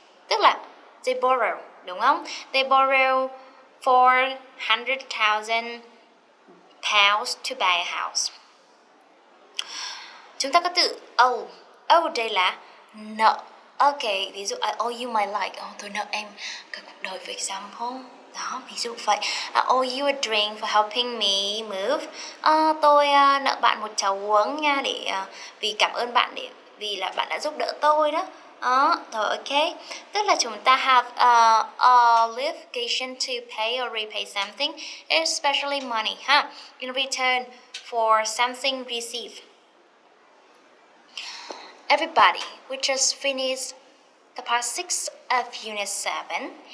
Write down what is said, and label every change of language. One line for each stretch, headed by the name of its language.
Vietnamese: Tức là they borrow, đúng không?
English: They borrow 400,000 pounds to buy a house.
Vietnamese: Chúng ta có từ owe. Owe đây là nợ.
English: Ok, ví dụ I owe you my life.
Vietnamese: Tôi nợ em cả cuộc đời, for example. Đó, ví dụ vậy.
English: I owe you a drink for helping me move.
Vietnamese: Tôi nợ bạn một chầu uống nha, vì cảm ơn bạn, vì là bạn đã giúp đỡ tôi đó. Rồi ok.
English: Tức là chúng ta have a obligation to pay or repay something, especially money, in return for something received. Everybody, we just finished the part 6 of Unit 7.